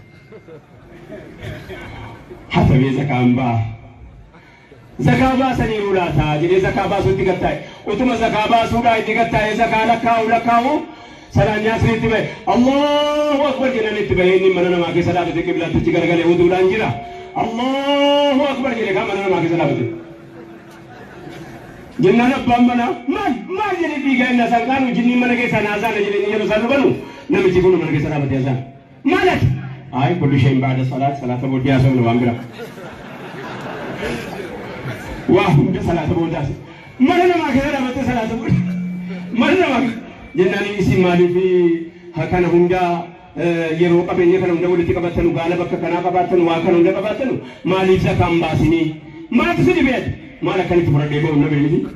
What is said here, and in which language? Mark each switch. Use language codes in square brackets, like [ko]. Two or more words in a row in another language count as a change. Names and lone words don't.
[om] hatamee zakaan baa zakaa baasanii ulaataa jedhee zakaa baasuutti gattaa'e utuma zakaa baasuudhaa itti gattaa'e zakaa lakkaa'u salaan nyaasniitti bahe [ar] الله أكبر [om] jedhanitti bahe inni mana namaa keessa dhaabate qiblaattichi garagalee utuudhaan jira [ar] الله أكبر [om] jedhe kan mana namaa keessa dhaabate jennaan abbaan mana maal jedhe dhiigaa inni asaan qaanu jinniin mana keessaa naasaana jedhanii yeroo isaan dhufanu namichi kun mana keessa dhaabate asaan maalati ay [ar] كل شيء بعد [om] salata booddee haasofna waan bira waa hunda salata booddee mana namaa keessa dhaabate salata booddee mana namaa jennaan isin maaliif kana hunda yeroo qabeenya kana hunda walitti qabatanu gaala bakka kanaa qabaatanu waa kana hunda qabaatanu maaliif zakaan baasinii maaltu si dhibeet maal akkanitti fudhadhee ba'u na beekti